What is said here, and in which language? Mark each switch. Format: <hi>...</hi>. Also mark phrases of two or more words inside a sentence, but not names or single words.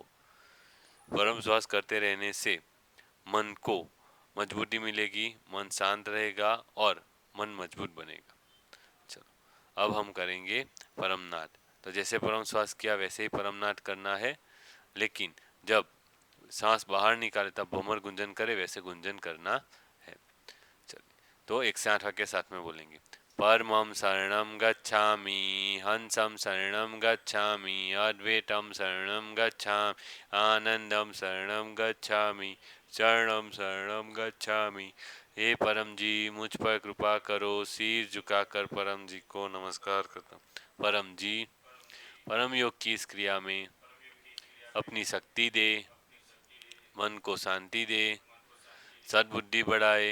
<hi>परम श्वास करते रहने से मन को मजबूती मिलेगी, मन शांत रहेगा और मन मजबूत बनेगा। चलो अब हम करेंगे परमनाद। तो जैसे परम श्वास किया वैसे ही परमनाद करना है, लेकिन जब सांस बाहर निकाले तब भ्रमर गुंजन करे वैसे गुंजन करना है। चलिए तो 1 से 8 के साथ में बोलेंगे।</hi> <sa>परमं शरणं गच्छामि, हंसं शरणं गच्छामि, अद्वैतं शरणं गच्छामि, आनंदम शरणं गच्छामि, शरणं शरणं गच्छामि।</sa> <hi>हे परम जी, मुझ पर कृपा करो। सिर झुकाकर परम जी को नमस्कार करता हूँ। परम जी, परम योग की इस क्रिया में अपनी शक्ति दे, मन को शांति दे, सद्बुद्धि बढ़ाए।</hi>